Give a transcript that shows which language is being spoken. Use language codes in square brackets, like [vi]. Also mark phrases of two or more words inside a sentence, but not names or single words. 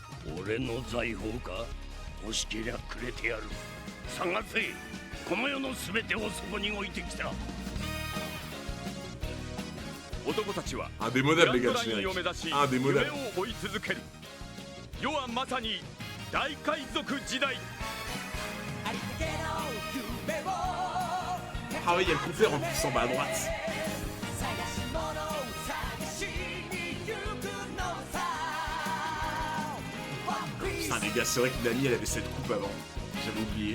[ja] 俺の財宝か、欲しけりゃくれてやる。探せ、この世の全てをそこに置いてきた。男たちはグランドラインを目指し夢を追い続ける。世はまさに大海賊時代。 [fr] Ah oui, il y a le compteur en plus en bas à droite. Putain les gars, c'est vrai que Nami elle avait cette coupe avant. J'avais oublié.